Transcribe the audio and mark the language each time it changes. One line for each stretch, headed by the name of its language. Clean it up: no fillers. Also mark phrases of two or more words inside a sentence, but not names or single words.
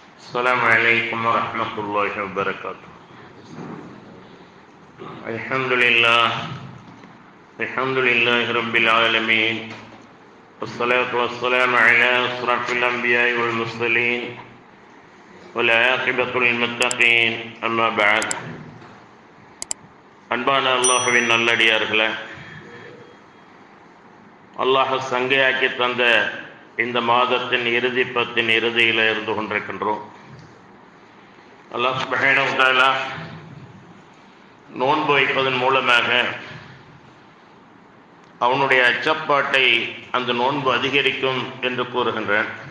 Arabic: السلام عليكم ورحمة الله وبركاته. الحمد لله رب العالمين، والصلاة والسلام على أشرف الأنبياء والمرسلين والعاقبة للمتقين. أما بعد.
Tamil: அன்பான அல்லாஹ்வின் நல்லடியார்களே, அல்லாஹ் சங்கையாக்கி தந்த இந்த மாதத்தின் இறுதி பத்தின் இறுதியில் இருந்து கொண்டிருக்கின்றோம்.
Arabic: الله سبحانه وتعالى
Tamil: நோன்பு வைப்பதன் மூலமாக அவனுடைய அச்சப்பாட்டை அந்த நோன்பு அதிகரிக்கும் என்று கூறுகின்றான்.